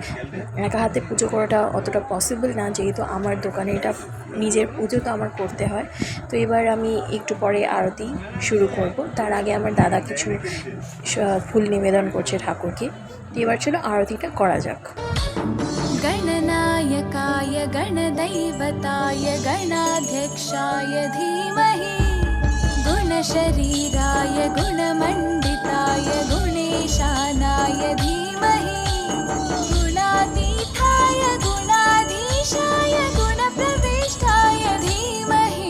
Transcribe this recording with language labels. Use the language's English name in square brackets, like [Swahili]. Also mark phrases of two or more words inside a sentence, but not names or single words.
[Bangla] একা হাতে পুজো করাটা অতটা পসিবল না, যেহেতু আমার দোকানে এটা নিজের পুজো তো আমার করতে হয়। তো এবার আমি একটু পরে আরতি শুরু করব। তার আগে আমার দাদা কিছু ফুল নিবেদন করছে ঠাকুরকে। এবার চলো আরতিটা করা যাক। [Sanskrit] गणनायकाय गणदैवताय गणाध्यक्षाय धीमहि गुणशरीराय गुणमण्डिताय गुणेशानाय धीमहि गुणातीताय गुणाधीशाय गुणप्रविष्टाय धीमहि